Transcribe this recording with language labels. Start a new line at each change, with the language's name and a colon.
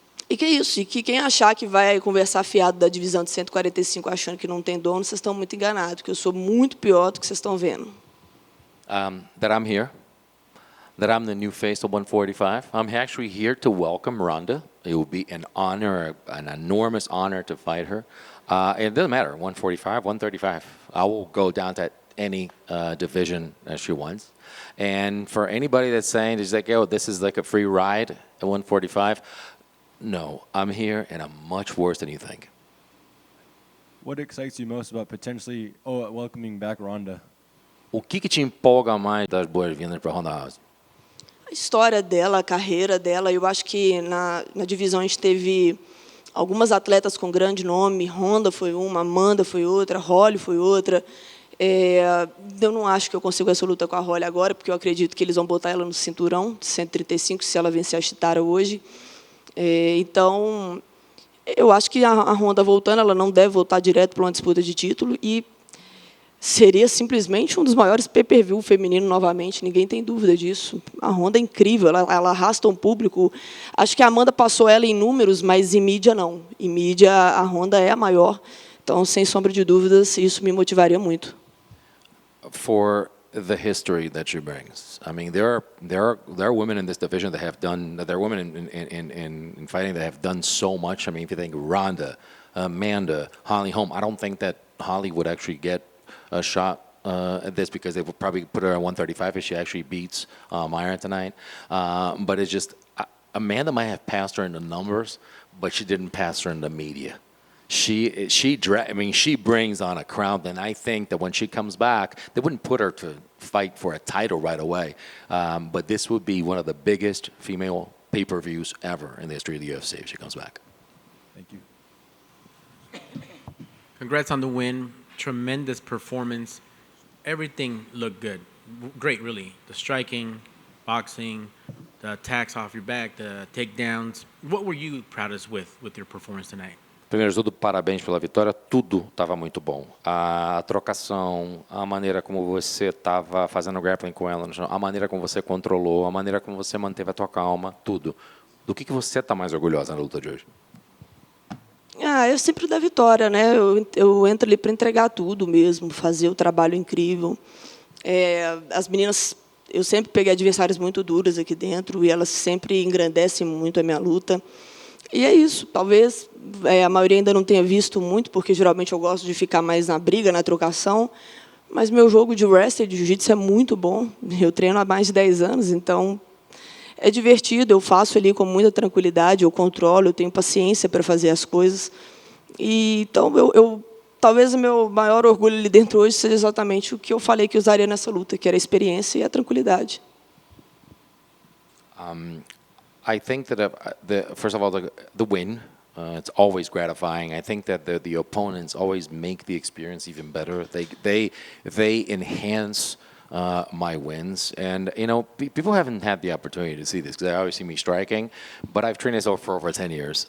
Portuguese: E que é isso, e que quem achar que vai conversar fiado da divisão de 145 achando que não tem dono, vocês estão muito enganados, porque eu sou muito pior do que vocês estão vendo.
English: That I'm here, that I'm the new face of 145. I'm actually here to welcome Rhonda. It will be an honor, an enormous honor to fight her. It doesn't matter, 145, 135. I will go down to any division that she wants. And for anybody that's saying, this is like a free ride at 145, no, I'm here, and I'm much worse than you think. What excites you most about potentially welcoming back Rhonda?
Portuguese: O que te empolga mais das boas-vindas para Rhonda Rousey? A história dela, a carreira dela, eu acho que na divisão a gente teve algumas atletas com grande nome. Rhonda foi uma, Amanda foi outra, Holly foi outra. Eu não acho que eu consigo essa luta com a Holly agora, porque eu acredito que eles vão botar ela no cinturão de 135 se ela vencer a Chitara hoje. Então, eu acho que a Rhonda voltando, ela não deve voltar direto para uma disputa de título e seria simplesmente um dos maiores pay-per-view feminino novamente, ninguém tem dúvida disso. A Rhonda é incrível, ela arrasta um público. Acho que a Amanda passou ela em números, mas em mídia não. Em mídia, a Rhonda é a maior. Então, sem sombra de dúvidas, isso me motivaria muito.
English: For the history that she brings. I mean, there are women in this division that have done. There are women in fighting that have done so much. I mean, if you think Rhonda, Amanda, Holly Holm, I don't think that Holly would actually get a shot at this because they would probably put her at 135 if she actually beats Myra tonight. But it's just Amanda might have passed her in the numbers, but she didn't pass her in the media. She brings on a crowd, and I think that when she comes back, they wouldn't put her to fight for a title right away. But this would be one of the biggest female pay-per-views ever in the history of the UFC if she comes back. Thank you. Congrats on the win. Tremendous performance. Everything looked good. Great, really. The striking, boxing, the attacks off your back, the takedowns. What were you proudest with your performance tonight?
Portuguese: Primeiro de tudo, parabéns pela vitória. Tudo estava muito bom. A trocação, a maneira como você estava fazendo grappling com ela no chão, a maneira como você controlou, a maneira como você manteve a tua calma, tudo. Do que você está mais orgulhosa na luta de hoje? Eu sempre da vitória, né? Eu entro ali para entregar tudo mesmo, fazer o trabalho incrível. As meninas, eu sempre peguei adversários muito duros aqui dentro e elas sempre engrandecem muito a minha luta. E é isso. Talvez a maioria ainda não tenha visto muito, porque geralmente eu gosto de ficar mais na briga, na trocação. Mas meu jogo de wrestling, de jiu-jitsu é muito bom. Eu treino há mais de 10 anos, então é divertido. Eu faço ali com muita tranquilidade, eu controlo, eu tenho paciência para fazer as coisas. E então talvez o meu maior orgulho ali dentro hoje seja exatamente o que eu falei que usaria nessa luta, que era a experiência e a tranquilidade.
English: I think that first of all, the win, it's always gratifying. I think that the opponents always make the experience even better. They enhance my wins, and people haven't had the opportunity to see this because they always see me striking, but I've trained this for over 10 years.